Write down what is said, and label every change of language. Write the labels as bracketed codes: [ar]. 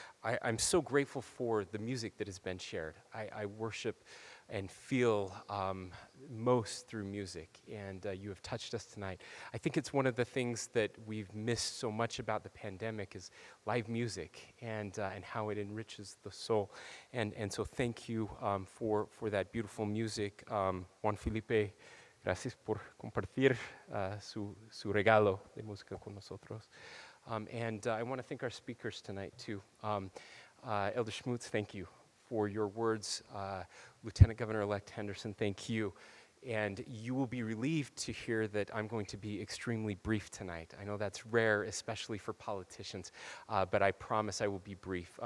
[en] I'm so grateful for the music that has been shared. I worship and feel most through music, and you have touched us tonight. I think it's one of the things that we've missed so much about the pandemic is live music and how it enriches the soul. And so thank you for that beautiful music. [es] Juan Felipe, gracias por compartir su regalo de música con nosotros. [en] And I want to thank our speakers tonight too. Elder Schmutz, thank you for your words. Lieutenant Governor-elect Henderson, thank you. And you will be relieved to hear that I'm going to be extremely brief tonight. I know that's rare, especially for politicians, but I promise I will be brief.